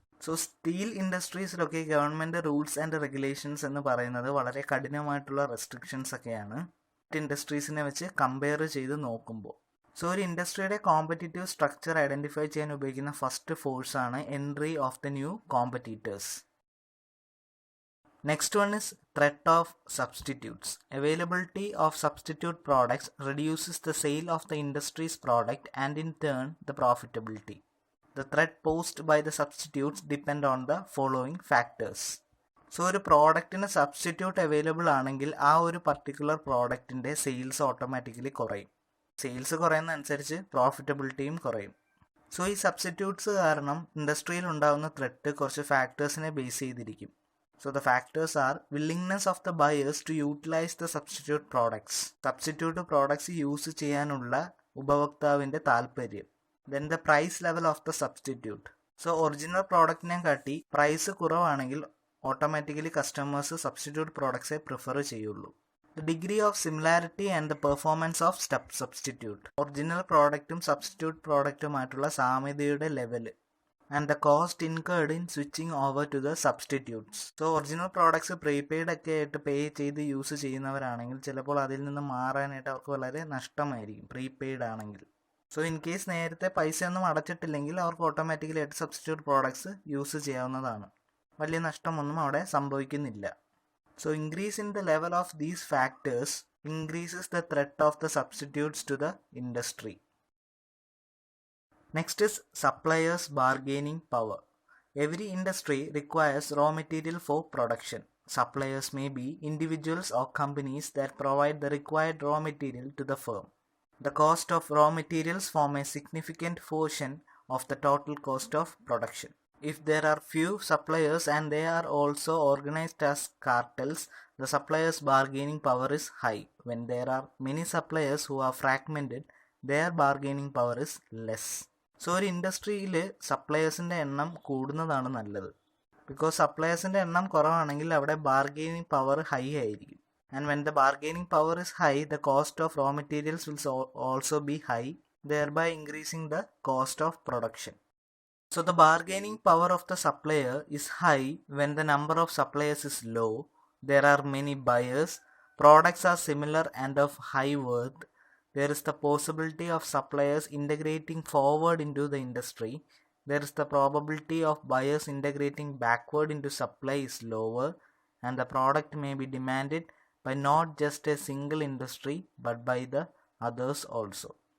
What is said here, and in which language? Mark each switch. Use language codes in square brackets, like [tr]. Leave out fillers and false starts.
[ml] So steel ഇൻഡസ്ട്രീസിലൊക്കെ government rules and regulations എന്ന് പറയുന്നത് വളരെ കഠിനമായിട്ടുള്ള റെസ്ട്രിക്ഷൻസ് ഒക്കെയാണ് ഇൻഡസ്ട്രീസിനെ വെച്ച് കമ്പയർ ചെയ്ത് നോക്കുമ്പോൾ. സോ ഒരു ഇൻഡസ്ട്രിയുടെ കോമ്പറ്റീറ്റീവ് സ്ട്രക്ചർ ഐഡൻറ്റിഫൈ ചെയ്യാൻ ഉപയോഗിക്കുന്ന first ഫോഴ്സാണ് entry of the new competitors. [en] Next one is threat of substitutes. Availability of substitute products reduces the sale of the industry's product and in turn the profitability. The threat posed by the substitutes depend on the following factors. [ml] So ഒരു പ്രോഡക്റ്റിന് substitute available ആണെങ്കിൽ ആ ഒരു particular പ്രോഡക്റ്റിൻ്റെ sales automatically കുറയും. Sales കുറയുന്നതനുസരിച്ച് പ്രോഫിറ്റബിലിറ്റിയും കുറയും. So ഈ substitutes കാരണം ഇൻഡസ്ട്രിയിൽ ഉണ്ടാകുന്ന ത്രെറ്റ് കുറച്ച് ഫാക്ടേഴ്സിനെ ബേസ് ചെയ്തിരിക്കും. [en] So the factors are willingness of the buyers to utilize the substitute products. [ml] Substitute products use ചെയ്യാനുള്ള ഉപഭോക്താവിൻ്റെ താല്പര്യം. [en] Then the price level of the substitute. [ml] So original പ്രോഡക്റ്റിനെ കാട്ടി പ്രൈസ് കുറവാണെങ്കിൽ ഓട്ടോമാറ്റിക്കലി കസ്റ്റമേഴ്സ് സബ്സ്റ്റിറ്റ്യൂട്ട് പ്രോഡക്ട്സെ പ്രിഫർ ചെയ്യുള്ളൂ. [en] The degree of similarity and the performance of substitute. [ml] Original പ്രോഡക്റ്റും substitute പ്രോഡക്റ്റുമായിട്ടുള്ള സാമ്യതയുടെ level [en] and the cost incurred in switching over to the substitutes. [ml] So original products prepaid ഒക്കെ ആയിട്ട് പേ ചെയ്ത് use ചെയ്യുന്നവരാണെങ്കിൽ ചിലപ്പോൾ അതിൽ നിന്ന് മാറാനായിട്ട് അവർക്ക് വളരെ നഷ്ടമായിരിക്കും പ്രീപെയ്ഡ് ആണെങ്കിൽ. സോ ഇൻ കേസ് നേരത്തെ പൈസയൊന്നും അടച്ചിട്ടില്ലെങ്കിൽ അവർക്ക് ഓട്ടോമാറ്റിക്കലി ആയിട്ട് സബ്സ്റ്റിറ്റ്യൂട്ട് പ്രോഡക്ട്സ് യൂസ് ചെയ്യാവുന്നതാണ്. വലിയ നഷ്ടമൊന്നും അവിടെ സംഭവിക്കുന്നില്ല. [en] So increase in the level of these factors increases the threat of the substitutes to the industry. Next is suppliers' bargaining power. Every industry requires raw material for production. Suppliers may be individuals or companies that provide the required raw material to the firm. The cost of raw materials form a significant portion of the total cost of production. If there are few suppliers and they are also organized as cartels, the suppliers' bargaining power is high. When there are many suppliers who are fragmented, their bargaining power is less. [ml] So ഒരു ഇൻഡസ്ട്രിയിൽ സപ്ലയേഴ്സിൻ്റെ എണ്ണം കൂടുന്നതാണ് നല്ലത്. Because സപ്ലയേഴ്സിൻ്റെ എണ്ണം കുറവാണെങ്കിൽ അവിടെ bargaining power high ആയിരിക്കും. [en] And when the bargaining power is high, the cost of raw materials will also be high, thereby increasing the cost of production. So the bargaining power of the supplier is high when the number of suppliers is low, there are many buyers, products are similar and of high worth, there is the possibility of suppliers integrating forward into the industry, there is the probability of buyers integrating backward into supply is lower, and the product may be demanded by not just a single industry but by the others also.